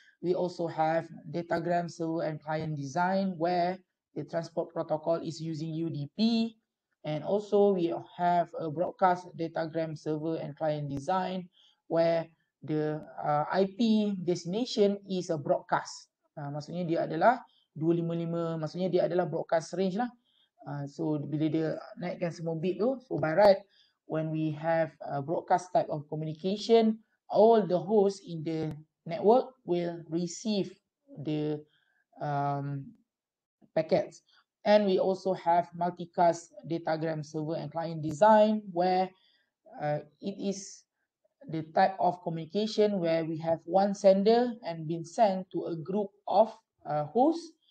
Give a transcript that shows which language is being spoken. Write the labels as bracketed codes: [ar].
[en] We also have datagram server and client design where the transport protocol is using UDP. And also we have a broadcast datagram server and client design where the IP destination is a broadcast. [ms] Maksudnya dia adalah 255, maksudnya dia adalah [en] broadcast range [ms] lah. [en] So [ms] bila dia naikkan semua bit tu, [en] so by right, when we have a broadcast type of communication, all the hosts in the network will receive the packets. And we also have multicast datagram server and client design where it is the type of communication where we have one sender and been sent to a group of hosts.